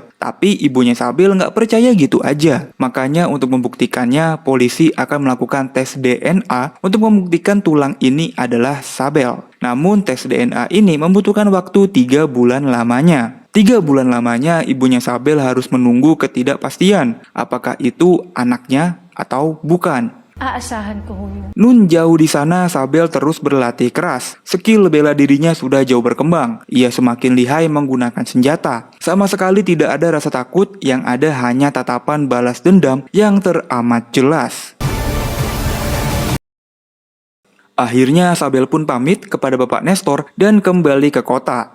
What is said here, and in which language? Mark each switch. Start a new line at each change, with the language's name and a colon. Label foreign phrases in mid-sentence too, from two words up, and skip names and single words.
Indonesian: Tapi ibunya Sabel nggak percaya gitu aja. Makanya untuk membuktikannya, polisi akan melakukan tes DNA untuk membuktikan tulang ini adalah Sabel. Namun tes DNA ini membutuhkan waktu 3 bulan lamanya. 3 bulan lamanya ibunya Sabel harus menunggu ketidakpastian. Apakah itu anaknya atau bukan?
Filipino: Aasahan ko yun.
Indonesian: Nun jauh di sana, Sabel terus berlatih keras. Skill bela dirinya sudah jauh berkembang. Ia semakin lihai menggunakan senjata. Sama sekali tidak ada rasa takut, yang ada hanya tatapan balas dendam yang teramat jelas. Akhirnya Sabel pun pamit kepada Bapak Nestor dan kembali ke kota.